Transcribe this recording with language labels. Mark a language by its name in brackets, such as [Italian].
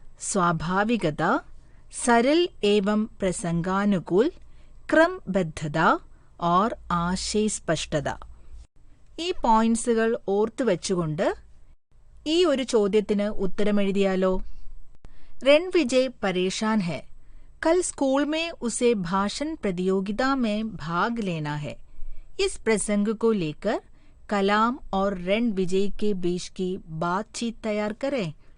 [Malayalam] സ്വാഭാവികത, [Hindi] सरल एवं प्रसंगानुकूल, क्रमबद्धता और [Malayalam] ആശയ സ്പഷ്ടത. ഈ പോയിന്റ്സുകൾ ഓർത്തു വെച്ചുകൊണ്ട് ഈ ഒരു ചോദ്യത്തിന് ഉത്തരമെഴുതിയാലോ? [Hindi] रणविजय परेशान है. कल स्कूल में उसे भाषण प्रतियोगिता में भाग लेना है. इस प्रसंग को लेकर कलाम और रणविजय के बीच की बातचीत तैयार करें.